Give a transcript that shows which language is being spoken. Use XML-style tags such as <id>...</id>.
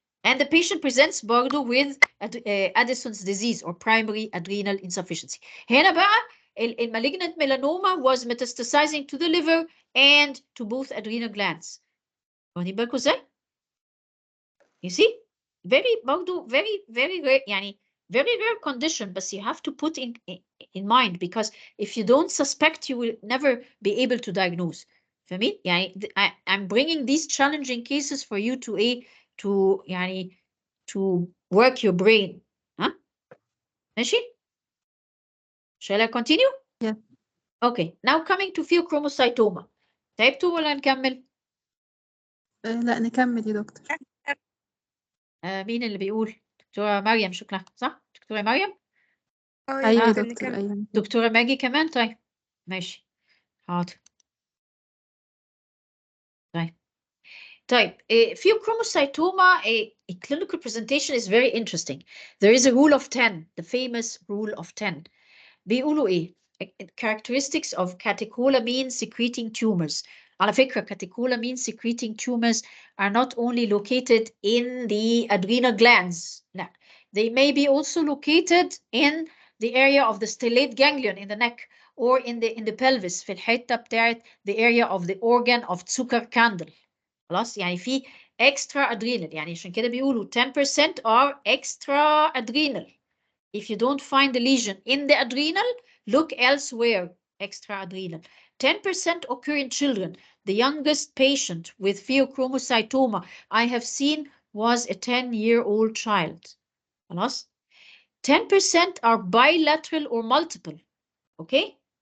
<en>And the patient presents برضه with Addison's disease or primary adrenal insufficiency.</en> <ar>هنا بقى</ar> <en>malignant melanoma was metastasizing to the liver and to both adrenal glands.</en> <ar>واخدين بالكم ازاي؟</ar> <en>You see? Very برضه very rare يعني very rare condition but you have to put in mind because if you don't suspect you will never be able to diagnose.</en> <ar>فاهمين؟ يعني</ar> <en>I'm bringing these challenging cases for you to يعني to work your brain.</en> <ar>ماشي؟</ar> <en>Shall I continue? Yeah. Okay. Now coming to pheochromocytoma.</en> <ar>تعبتوا ولا نكمل؟ لا نكمل يا دكتور. مين اللي بيقول؟ دكتورة مريم شكرا صح؟ دكتورة مريم؟ أيوة يا دكتور أيوة. دكتورة ماجي كمان طيب ماشي حاضر.</ar> <en>طيب pheochromocytoma a clinical presentation is very interesting. There is a rule of 10, the famous rule of 10.</en> <ar>بيقولوا ايه؟</ar> <en>Characteristics of catecholamine secreting tumors.</en> <ar>على فكرة</ar> <en>catecholamine secreting tumors are not only located in the adrenal glands.</en> <ar>لا.</ar> <en>They may be also located in the area of the stellate ganglion in the neck or in the pelvis</en> <ar>في الحتة بتاعت</ar> <en>the area of the organ of Zuckerkandel.</en> <ar>خلاص يعني في extra adrenal يعني عشان كده بيقولوا</ar> <en>10% are extra adrenal. If you don't find the lesion in the adrenal, look elsewhere. Extra adrenal. 10% occur in children. The youngest patient with pheochromocytoma I have seen was a 10-year-old child.</en> <ar>خلاص</ar> <en>10% are bilateral or multiple. Okay?</en>